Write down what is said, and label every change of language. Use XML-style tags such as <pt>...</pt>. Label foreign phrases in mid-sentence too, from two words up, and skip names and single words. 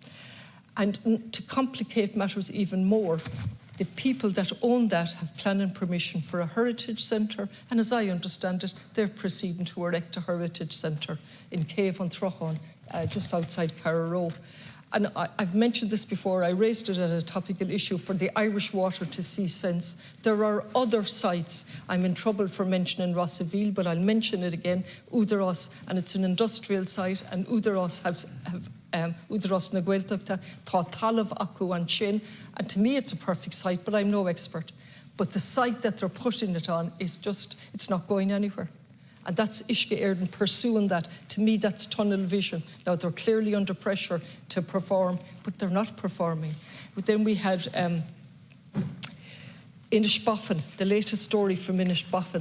<en>And to complicate matters even more, the people that own that have planning permission for a heritage centre, and as I understand it, they're proceeding to erect a heritage centre in Cave on Trochon, just outside Carrow. and I've mentioned this before, I raised it as a topical issue for the Irish water to see sense. There are other sites. I'm in trouble for mentioning Rossaville, but I'll mention it again, Údaráis, and it's an industrial site, and Údaráis have Údaráis na Gaeltachta,</en> <ga>tá talamh acu an sin,</ga> <en>and to me it's a perfect site, but I'm no expert. But the site that they're putting it on is just, it's not going anywhere. And that's Uisce Éireann pursuing that. To me, that's tunnel vision. Now, they're clearly under pressure to perform, but they're not performing. But then we had Inishboffin, the latest story from Inishboffin.</en>